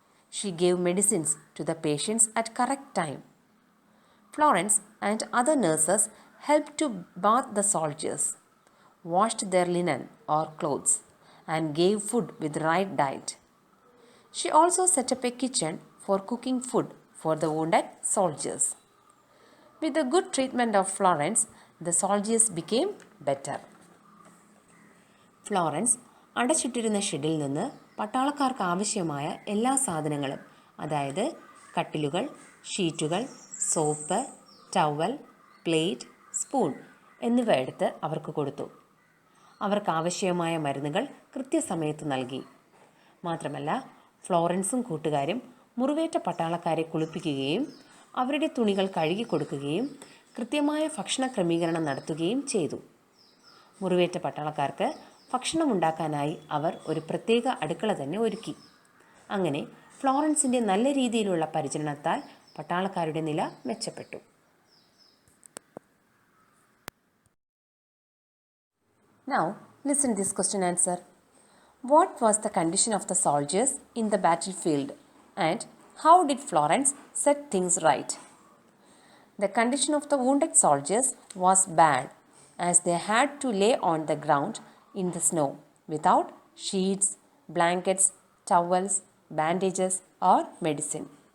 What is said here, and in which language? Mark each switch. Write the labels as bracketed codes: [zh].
[en] She gave medicines to the patients at correct time. Florence and other nurses helped to bath the soldiers, washed their linen or clothes, and gave food with the right diet. She also set up a kitchen for cooking food for the wounded soldiers. With the good treatment of Florence, the soldiers became better. [ml] Florence അടച്ചിട്ടിരുന്ന ഷെഡിൽ നിന്ന് പട്ടാളക്കാർക്ക് ആവശ്യമായ എല്ലാ സാധനങ്ങളും, അതായത് കട്ടിലുകൾ, ഷീറ്റുകൾ, soap, towel, plate, spoon എന്നിവ എടുത്ത് അവർക്ക് കൊടുത്തു. അവർക്ക് ആവശ്യമായ മരുന്നുകൾ കൃത്യസമയത്ത് നൽകി. മാത്രമല്ല, ഫ്ലോറൻസും കൂട്ടുകാരും മുറിവേറ്റ പട്ടാളക്കാരെ കുളിപ്പിക്കുകയും അവരുടെ തുണികൾ കഴുകി കൊടുക്കുകയും കൃത്യമായ ഭക്ഷണ ക്രമീകരണം നടത്തുകയും ചെയ്തു. മുറിവേറ്റ പട്ടാളക്കാർക്ക് ഭക്ഷണമുണ്ടാക്കാനായി അവർ ഒരു പ്രത്യേക അടുക്കള തന്നെ ഒരുക്കി. അങ്ങനെ ഫ്ലോറൻസിൻ്റെ നല്ല രീതിയിലുള്ള പരിചരണത്താൽ പട്ടാളക്കാരുടെ നില മെച്ചപ്പെട്ടു. [en] Now, listen this question answer. What was the condition of the soldiers in the battlefield and how did Florence set things right? The condition of the wounded soldiers was bad as they had to lay on the ground in the snow without sheets, blankets, towels, bandages, or medicine.